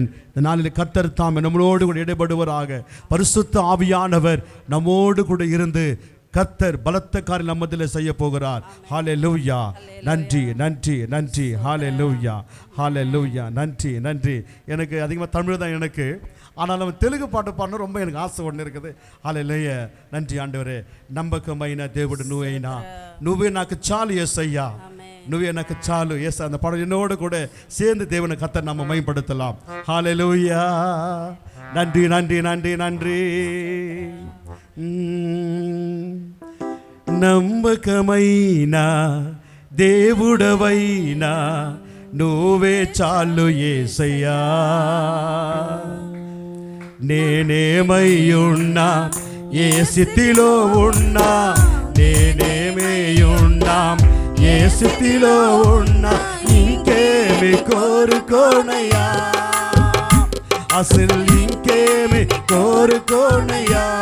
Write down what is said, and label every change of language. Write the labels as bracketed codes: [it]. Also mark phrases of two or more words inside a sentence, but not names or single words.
[ta] இந்த நாளில் கர்த்தர் தாமே நம்மளோடு கூட இடைபடுவராக. பரிசுத்த ஆவியானவர் நம்மோடு கூட இருந்து கர்த்தர் பலத்த காரியம் நம்மதில் செய்ய போகிறார். ஹல்லேலூயா. நன்றி நன்றி நன்றி. ஹல்லேலூயா ஹல்லேலூயா. நன்றி நன்றி. எனக்கு அதிகமாக தமிழ் தான் எனக்கு, ஆனால் நம்ம தெலுங்கு பாட்டு பாடணும் ரொம்ப எனக்கு ஆசை ஒன்று இருக்குது. ஹல்லேலூயா. நன்றி ஆண்டவரே. [te] నమ్మకమైన దేవుడు నువ్వేనా, నువ్వే నాకు చాలు యేసయ్యా, నువ్వే నాకు చాలు యేస. [ta] அந்த பாடல் என்னோடு கூட சேர்ந்து தேவனை கர்த்தர் நம்ம மகிமைப்படுத்தலாம். ஹல்லேலூயா. நன்றி நன்றி நன்றி நன்றி. [te] నమ్మకమైన దేవుడవైనా నువ్వే చాలు యేసయ్యా. నేనేమై ఉన్నా ఏ స్థితిలో ఉన్నా, నేనేమై ఉన్నా ఏ స్థితిలో ఉన్నా, ఇంకేమి కోరుకోనయ్యా, అసలు ఇంకేమి కోరుకోనయ్యా.